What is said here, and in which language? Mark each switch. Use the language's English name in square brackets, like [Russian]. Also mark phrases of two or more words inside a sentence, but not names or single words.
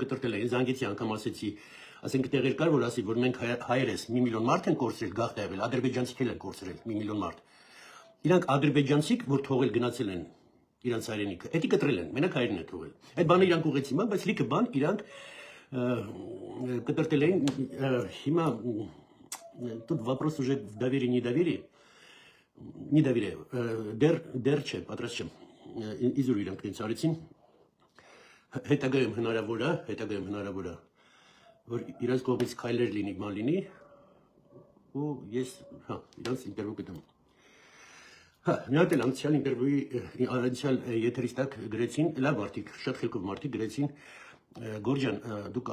[Armenian] կտրտել են, զանգեցի անգամ ասեցի, ասենք տեղեր կար, որ ասի, որ մենք հայերս 1 միլիոն մարդ են կորցրել, գաղթ եղել, ադրբեջանցիք են կորցրել 1 միլիոն մարդ։ Իրանք ադրբեջանցիք, որ թողել գնացել են իրանց հայրենիքը, էդի կտրել են, մենակ հայրենն է թողել։ Այդ բանը իրանք ուղեցին, բայց լիքը բան իրանք կտրտել էին, հիմա [Russian] тут вопрос уже в доверии, недоверие, [Armenian] դեռ չէ, պատրաստ չեմ, իզուր իրանք դենց արեցին, հետագայում հնարավոր է, որ իրանց կողմից քայլեր լինի, ման լինի, ու ես, իրանց ինտերվյու կտամ։ Մի հատ էլ անցյալ ինտերվյուի, անցյալ եթերից տակ գրեցին, լավ մարդիկ, շատ խելքով մարդիկ գրեցին, Գորջան, դուք